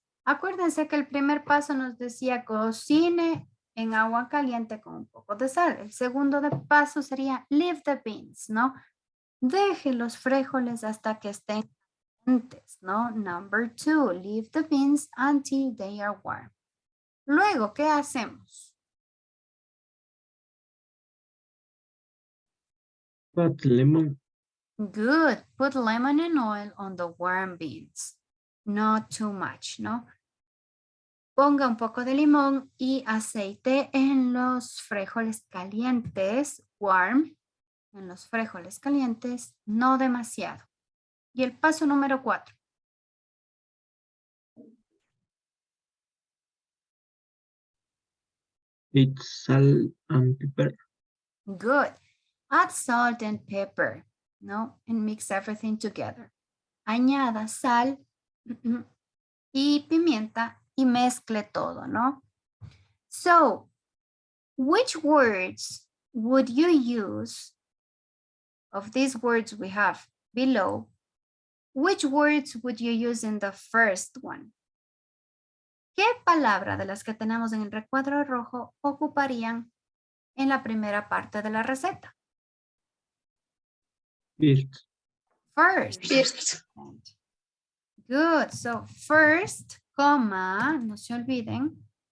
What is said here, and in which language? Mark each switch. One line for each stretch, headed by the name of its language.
Spanish: Acuérdense que el primer paso nos decía cocine en agua caliente con un poco de sal. El segundo paso sería
English: leave the beans,
Spanish: ¿no? Deje los frijoles hasta que estén calientes, ¿no?
English: Number 2, leave the beans until they are warm.
Spanish: Luego, ¿qué hacemos?
English: Put lemon. Good. Put lemon and oil on the warm beans. Not too much, ¿no?
Spanish: Ponga un poco de limón y aceite en los frijoles calientes, warm, en los frijoles calientes, no demasiado. Y el paso número 4.
English: It's salt and pepper. Good. Add salt and pepper, ¿no? And mix everything together.
Spanish: Añada sal y pimienta y mezcle todo, ¿no?
English: So, which words would you use of these words we have below? Which words would you use in the first one?
Spanish: ¿Qué palabra de las que tenemos en el recuadro rojo ocuparían en la primera parte de la receta?
English: First. First. First. Good. So first,
Spanish: coma, no se olviden.